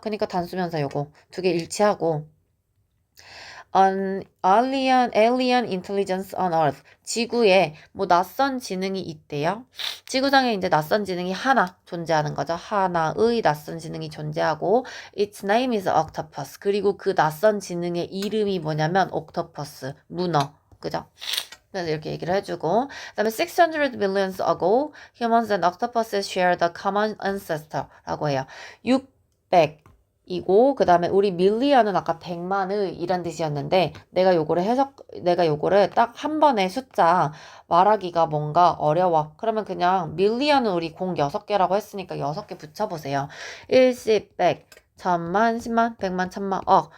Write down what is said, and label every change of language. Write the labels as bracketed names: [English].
[Korean] 그러니까 단수명사 요거 두 개 일치하고 [English] an alien intelligence on Earth. [Korean] 지구에 뭐 낯선 지능이 있대요. 지구상에 이제 낯선 지능이 하나 존재하는 거죠. 하나의 낯선 지능이 존재하고 [English] its name is octopus. [Korean] 그리고 그 낯선 지능의 이름이 뭐냐면 octopus, 문어. 그죠? 그래서 이렇게 얘기를 해주고 그다음에 [English] 600 millions ago humans and octopuses shared a common ancestor [Korean] 라고 해요. 600 이고 그 다음에 우리 밀리언은 아까 100만의 이란 뜻이었는데 내가 요거를 딱 한 번에 숫자 말하기가 뭔가 어려워. 그러면 그냥 밀리언은 우리 공 6개라고 했으니까 6개 붙여보세요. 1, 10, 100, 천만, 10만, 100만, 천만, 억.